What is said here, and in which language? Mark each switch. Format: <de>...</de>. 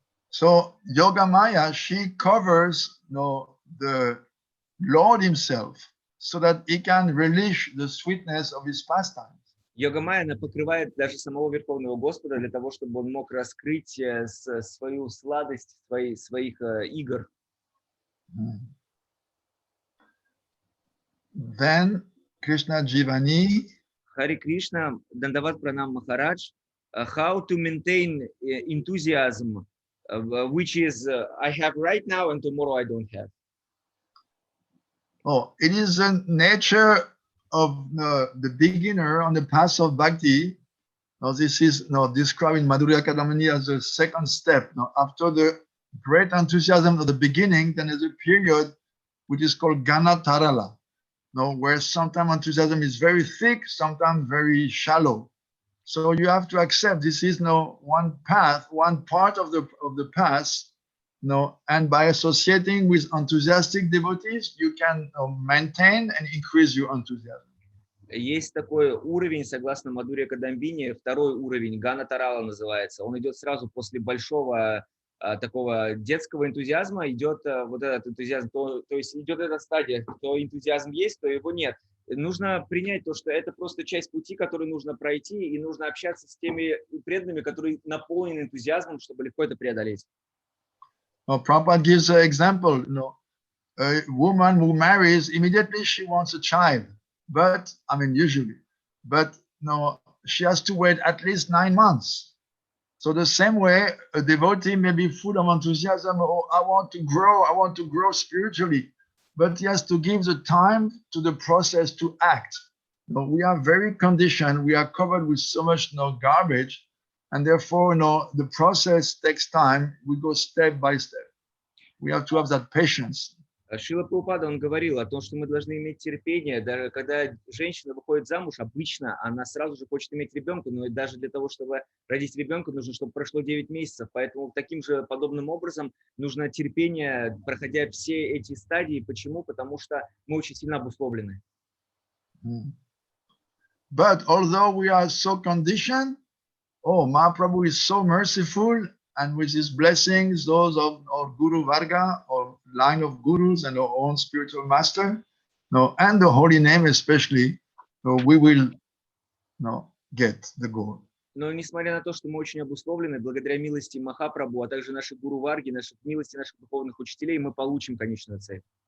<en>So Yoga Maya, she covers the Lord himself so that he can relish the sweetness of his pastimes.</en> <ru>Йога Майя, она покрывает даже самого Верховного Господа для того, чтобы он мог раскрыть свою сладость своих игр.</ru> <en>Then Krishna Jivani. Хари Кришна, Дандават Пранам Махарадж, how to maintain enthusiasm, which is I have right now and tomorrow I don't have. Oh, it is the nature of the beginner on the path of bhakti. Now, this is described in Madhurya Kadamani as the second step. Now, after the great enthusiasm of the beginning, then there's a period which is called Gana Tarala. Where sometimes enthusiasm is very thick, sometimes very shallow. So you have to accept this is one path, one part of the path. And by associating with enthusiastic devotees, you can maintain and increase your enthusiasm.</en> <ru>Есть такой уровень, согласно Мадхурья Кадамбини, второй уровень, Гана Тарала называется. Он идет сразу после большого такого детского энтузиазма, идет вот этот энтузиазм, то есть идет эта стадия, то энтузиазм есть, то его нет. Нужно принять то, что это просто часть пути, который нужно пройти, и нужно общаться с теми преданными, которые наполнены энтузиазмом, чтобы легко это преодолеть.</ru> <en>Prabhupada gives an example. A woman who marries, immediately she wants a child, but usually, but she has to wait at least 9 months. So the same way, a devotee may be full of enthusiasm. Oh, I want to grow spiritually, but he has to give the time to the process to act. We are very conditioned. We are covered with so much garbage. And therefore, the process takes time. We go step by step. We have to have that patience.</en> <ru>Шрила Прабхупада, он говорил о том, что мы должны иметь терпение. Даже когда женщина выходит замуж, обычно она сразу же хочет иметь ребенка, но даже для того, чтобы родить ребенка, нужно, чтобы прошло 9 месяцев. Поэтому таким же подобным образом нужно терпение, проходя все эти стадии. Почему? Потому что мы очень сильно обусловлены.</ru> <en>But although we are so conditioned, Mahaprabhu is so merciful, and with his blessings, those of our Guru Varga, or line of gurus and our own spiritual master, and the holy name especially, we will get the goal.</en> <ru>Но несмотря на то, что мы очень обусловлены, благодаря милости Махапрабху, а также нашей Гуру Варги, нашей милости наших духовных учителей, мы получим конечную цель.</ru>